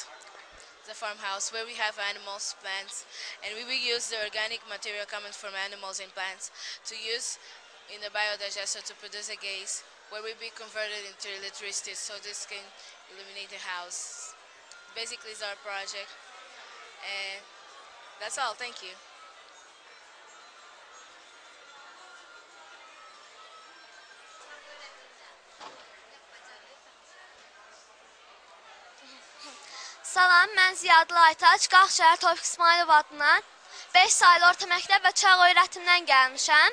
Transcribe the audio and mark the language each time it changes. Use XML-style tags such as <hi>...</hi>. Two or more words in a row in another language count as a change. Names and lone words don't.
<en>It's a farmhouse where we have animals, plants, and we will use the organic material coming from animals and plants to use in the biodigester to produce a gas where will be converted into electricity, so this can illuminate the house. Basically, it's our project, and that's all. Thank you.</en> <az>Salam, mən Ziyadlı Aytaç, Qax şəhər Tofiq İsmailov adına 5 saylı orta məktəb və çağ öyrətimdən gəlmişəm.</az>